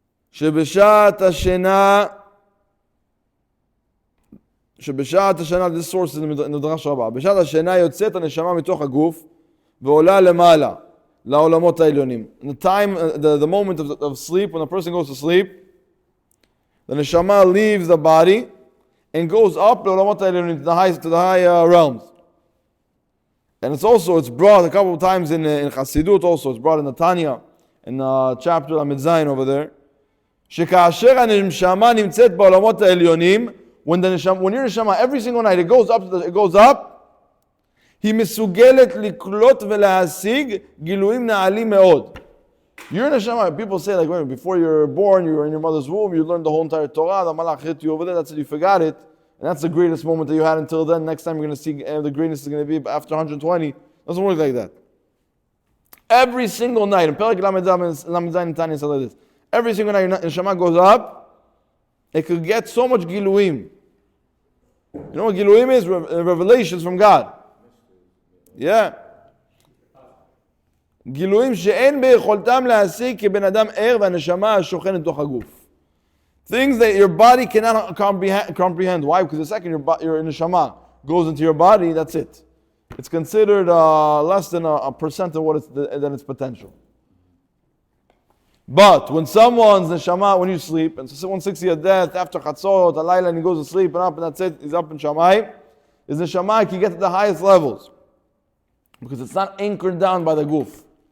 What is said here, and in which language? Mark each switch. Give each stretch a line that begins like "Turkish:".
Hebrew: שבשעת השינה,
English: this source is in the Midrash Rabbah.
Hebrew: בשעת השינה יוצאת הנשמה מתוך הגוף ועולה למעלה, לעולמות העליונים.
English: In the moment of sleep, when a person goes to sleep, the neshama leaves the body and goes up to the high realms. And it's brought a couple of times in Chassidut also. It's brought in the Tanya, in the chapter Amid Zayin over there.
Hebrew: שכאשר הנשמה נמצאת בעולמות העליונים,
English: when your neshama, every single night, it goes up,
Hebrew: היא מסוגלת לקלוט ולהשיג גילויים נעלים מאוד.
English: Your neshama, people say, like, wait, before you're born, you were in your mother's womb, you learned the whole entire Torah, the malach hit you over there, that's it, you forgot it, and that's the greatest moment that you had until then. Next time you're going to see the greatness is going to be after 120. It doesn't work like that. Every single night, in Perek Lamed Zayin and Tanya said like this, every single night your neshama goes up, it could get so much giluim. You know what giluim is? Revelations from God. Yeah.
Hebrew: גילויים שאין ביכולתם להשיג כבן אדם ער והנשמה השוכנת בתוך הגוף.
English: Things that your body cannot comprehend. Why? Because the second your neshama goes into your body, that's it. It's considered less than a percent of what than its potential. But when someone's neshama, when you sleep, and so someone's 60 at death after chatzot, alayla, and he goes to sleep and up, and that's it, he's up in shamayim, his neshama can get to the highest levels because it's not anchored down by the guf.